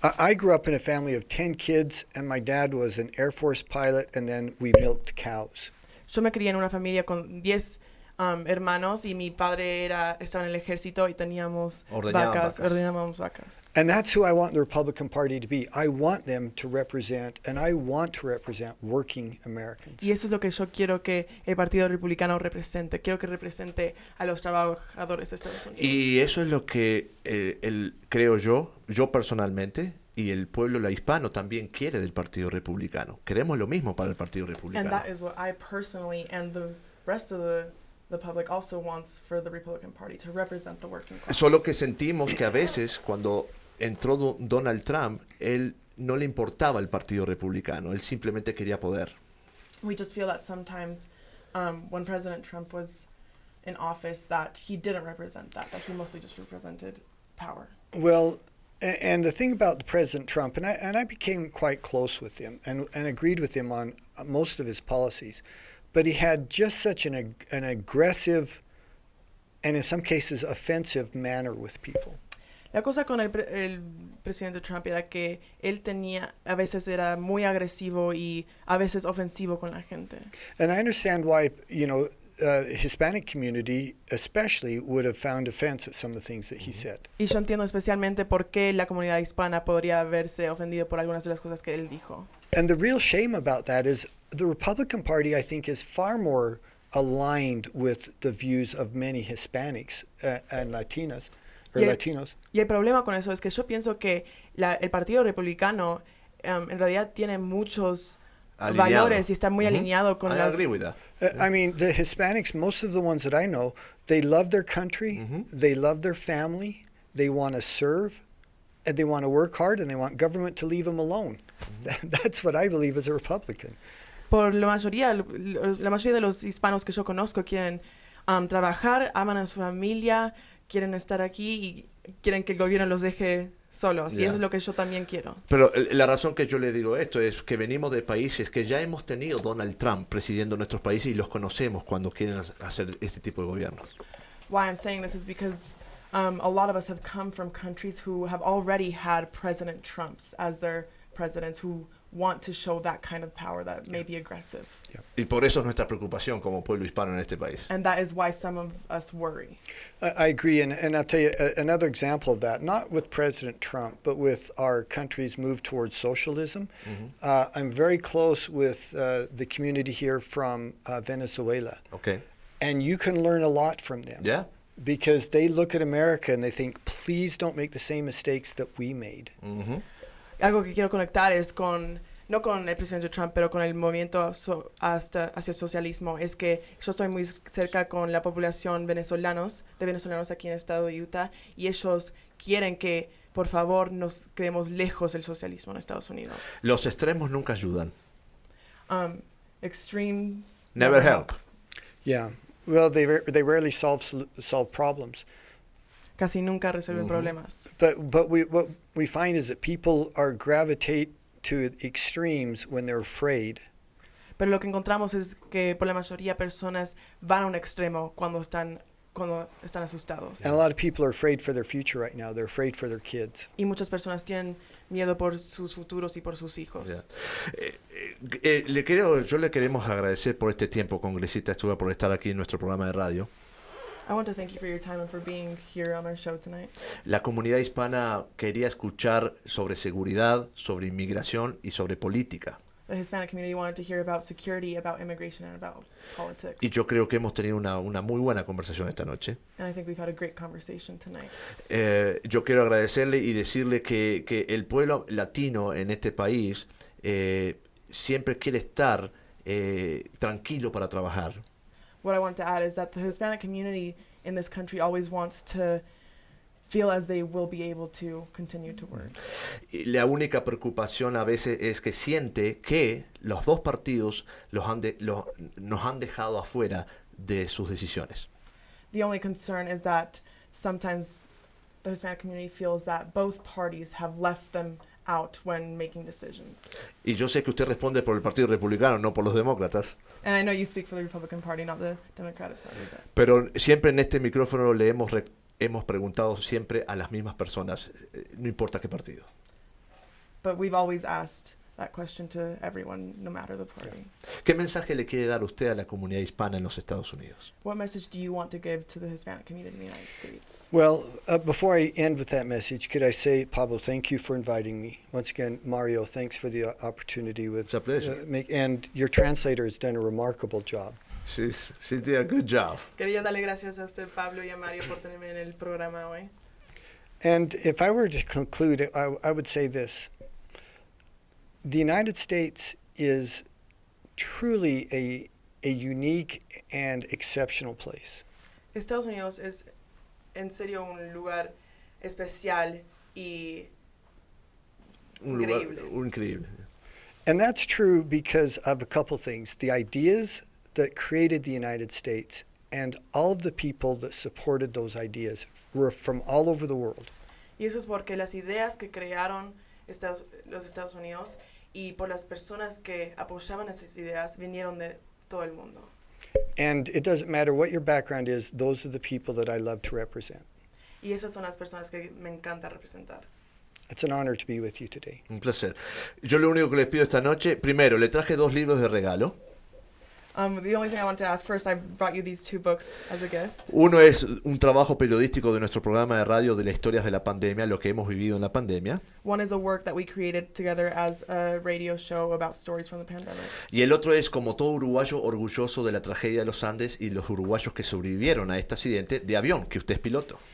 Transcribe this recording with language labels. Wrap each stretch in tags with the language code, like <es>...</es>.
<en>I grew up in a family of 10 kids, and my dad was an Air Force pilot, and then we milked cows.</en> <es>Yo me crié en una familia con 10 hermanos y mi padre estaba en el ejército y teníamos ordenábamos vacas.</es> <en>And that's who I want the Republican Party to be. I want them to represent, and I want to represent working Americans.</en> <es>Y eso es lo que yo quiero que el Partido Republicano represente. Quiero que represente a los trabajadores de Estados Unidos. Y eso es lo que creo yo personalmente, y el pueblo hispano también quiere del Partido Republicano. Queremos lo mismo para el Partido Republicano.</es> <en>And that is what I personally and the rest of the public also wants for the Republican Party, to represent the working class.</en> <es>Solo que sentimos que a veces cuando entró Donald Trump, él no le importaba el Partido Republicano, él simplemente quería poder.</es> <en>We just feel that sometimes when President Trump was in office that he didn't represent that he mostly just represented power. Well, and the thing about President Trump, and I became quite close with him and agreed with him on most of his policies, but he had just such an aggressive and in some cases offensive manner with people.</en> <es>La cosa con el presidente Trump era que él a veces era muy agresivo y a veces ofensivo con la gente.</es> <en>And I understand why, Hispanic community especially would have found offense at some of the things that he said.</en> <es>Y yo entiendo especialmente por qué la comunidad hispana podría haberse ofendido por algunas de las cosas que él dijo.</es> <en>And the real shame about that is the Republican Party, I think, is far more aligned with the views of many Hispanics and Latinas, or Latinos.</en> <es>Y el problema con eso es que yo pienso que el Partido Republicano en realidad tiene muchos valores y está muy alineado con las...</es> <en>I agree with that. I mean, the Hispanics, most of the ones that I know, they love their country, they love their family, they want to serve, and they want to work hard, and they want government to leave them alone. That's what I believe as a Republican.</en> <es>Por la mayoría de los hispanos que yo conozco quieren trabajar, aman a su familia, quieren estar aquí y quieren que el gobierno los deje solos. Y eso es lo que yo también quiero. Pero la razón que yo le digo esto es que venimos de países que ya hemos tenido Donald Trump presidiendo nuestros países y los conocemos cuando quieren hacer este tipo de gobiernos.</es> <en>Why I'm saying this is because a lot of us have come from countries who have already had President Trumps as their presidents who want to show that kind of power that may be aggressive.</en> <es>Y por eso es nuestra preocupación como pueblo hispano en este país.</es> <en>And that is why some of us worry. I agree, and I'll tell you another example of that, not with President Trump, but with our country's move towards socialism. I'm very close with the community here from Venezuela. Okay. And you can learn a lot from them. Yeah. Because they look at America and they think, please don't make the same mistakes that we made.</en> <es>Algo que quiero conectar es no con el presidente Trump, pero con el movimiento hacia el socialismo, es que yo estoy muy cerca con la población de venezolanos aquí en el estado de Utah, y ellos quieren que, por favor, nos quedemos lejos del socialismo en Estados Unidos. Los extremos nunca ayudan.</es> <en>Extremes Never help. Yeah. Well, they rarely solve problems.</en> <es>Casi nunca resuelven problemas.</es> <en>But what we find is that people gravitate to extremes when they're afraid.</en> <es>Pero lo que encontramos es que por la mayoría personas van a un extremo cuando están asustados.</es> <en>And a lot of people are afraid for their future right now. They're afraid for their kids.</en> <es>Y muchas personas tienen miedo por sus futuros y por sus hijos. Yo le queremos agradecer por este tiempo, Congresista Stewart, por estar aquí en nuestro programa de radio.</es> <en>I want to thank you for your time and for being here on our show tonight.</en> <es>La comunidad hispana quería escuchar sobre seguridad, sobre inmigración y sobre política.</es> <en>The Hispanic community wanted to hear about security, about immigration, and about politics.</en> <es>Y yo creo que hemos tenido una muy buena conversación esta noche.</es> <en>And I think we've had a great conversation tonight.</en> <es>Yo quiero agradecerle y decirle que el pueblo latino en este país siempre quiere estar tranquilo para trabajar.</es> <en>What I want to add is that the Hispanic community in this country always wants to feel as they will be able to continue to work.</en> <es>La única preocupación a veces es que siente que los dos partidos nos han dejado afuera de sus decisiones.</es> <en>The only concern is that sometimes the Hispanic community feels that both parties have left them out when making decisions.</en> <es>Y yo sé que usted responde por el Partido Republicano, no por los demócratas.</es> <en>And I know you speak for the Republican Party, not the Democratic Party.</en> <es>Pero siempre en este micrófono le hemos preguntado siempre a las mismas personas, no importa qué partido.</es> <en>But we've always asked that question to everyone, no matter the party.</en> <es>¿Qué mensaje le quiere dar usted a la comunidad hispana en los Estados Unidos?</es> <en>What message do you want to give to the Hispanic community in the United States? Well, before I end with that message, could I say, Pablo, thank you for inviting me. Once again, Mario, thanks for the opportunity. It's a pleasure. And your translator has done a remarkable job. She did a good job.</en> <es>Quería darle gracias a usted, Pablo, y a Mario por tenerme en el programa hoy.</es> <en>And if I were to conclude, I would say this. The United States is truly a unique and exceptional place.</en> <es>Estados Unidos es en serio un lugar especial y increíble.</es> <en>And that's true because of a couple things. The ideas that created the United States and all of the people that supported those ideas were from all over the world.</en> <es>Y eso es porque las ideas que crearon los Estados Unidos y por las personas que apoyaban esas ideas vinieron de todo el mundo.</es> <en>And it doesn't matter what your background is, those are the people that I love to represent.</en> <es>Y esas son las personas que me encanta representar.</es> <en>It's an honor to be with you today.</en> <es>Un placer. Yo lo único que les pido esta noche, primero, le traje 2 libros de regalo.</es> <en>The only thing I want to ask first, I brought you these 2 books as a gift.</en> <es>Uno es un trabajo periodístico de nuestro programa de radio de las historias de la pandemia, lo que hemos vivido en la pandemia.</es> <en>One is a work that we created together as a radio show about stories from the pandemic.</en> <es>Y el otro es como todo uruguayo orgulloso de la tragedia de los Andes y los uruguayos que sobrevivieron a este accidente de avión, que usted es piloto.</es>